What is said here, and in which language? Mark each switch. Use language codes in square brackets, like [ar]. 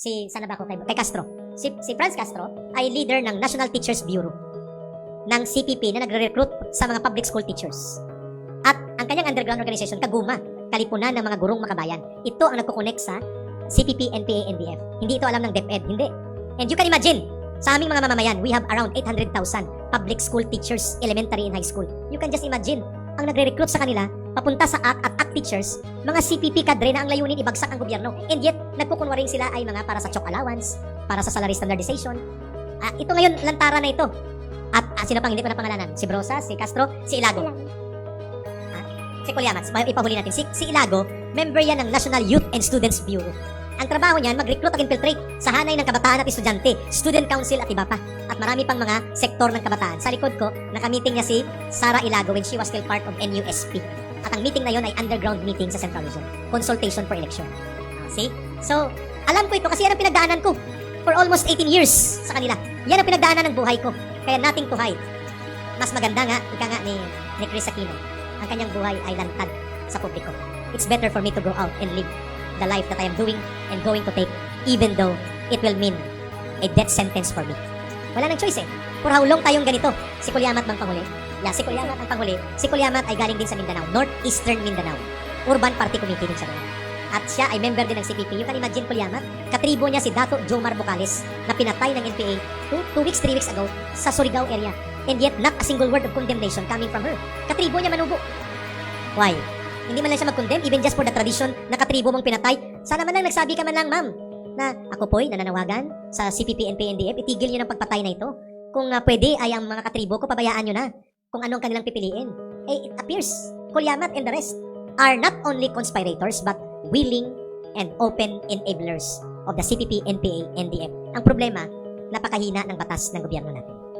[tl] Sana ba ako? Kay Castro. Si Franz Castro ay leader ng National Teachers Bureau ng CPP na nagre-recruit sa mga public school teachers. At ang kanyang underground organization, Kaguma, kalipunan ng mga gurong makabayan. Ito ang nagkukonek sa CPP, NPA, NDF. Hindi ito alam ng DepEd, hindi. [en] And you can imagine, [tl] sa aming mga mamamayan, [en] we have around 800,000 public school teachers, elementary and high school. You can just imagine, [tl] ang nagre-recruit sa kanila, papunta sa ACT at ACT teachers, mga CPP kadre na ang layunin ibagsak ang gobyerno. [en] And yet, [tl] nagkukunwaring sila ay mga para sa chok allowance, para sa salary standardization. Ito ngayon, lantara na ito. At sino pang hindi ko na pangalanan? Si Brosa, si Castro, si Ilago. Si Kulyamat, ipahuli natin. Si Ilago, member yan ng National Youth and Students Bureau. Ang trabaho niyan, mag-recruit at infiltrate sa hanay ng kabataan at estudyante, student council at iba pa. At marami pang mga sektor ng kabataan. Sa likod ko, nakamiting niya si Sara Ilago [en] when she was still part of NUSP. [tl] At ang meeting na yon ay underground meeting sa Central Luzon. [en] Consultation for election. See? [tl] So, alam ko ito kasi yan ang pinagdaanan ko [en] for almost 18 years [tl] sa kanila. Yan ang pinagdaanan ng buhay ko. Kaya [en] nothing to hide. [tl] Mas maganda nga, ika nga ni Chris Aquino, ang kanyang buhay ay lantad sa publiko. [en] It's better for me to go out and live the life that I am doing and going to take, even though it will mean a death sentence for me. [tl] Wala nang choice eh. [en] For how long [tl] tayong ganito? Si Kulyamat bang panghuli? Yeah, si Kulyamat ang panghuli. Si Kulyamat ay galing din sa Mindanao, Northeastern Mindanao. Urban Party Committee din siya doon. At siya ay member din ng CPP. [en] You can imagine Kulyamat, [tl] katribo niya si Dato Jomar Bocales na pinatay ng NPA 2 weeks, 3 weeks ago sa Surigao area. [en] And yet, not a single word of condemnation coming from her. [tl] Katribo niya manubo. Why? Hindi man lang siya mag-condemn, [en] even just for the tradition [tl] na katribo mong pinatay. Sana man lang nagsabi ka man lang, ma'am, na ako po'y nananawagan sa CPP, NPA, NDF, itigil nyo ng pagpatay na ito. Kung pwede ay ang mga katribo ko, pabayaan nyo na kung anong kanilang pipiliin. [en] It appears, Kulyamat and the rest are not only conspirators, but willing and open enablers of the CPP, NPA, NDF. [tl] Ang problema, napakahina ng batas ng gobyerno natin.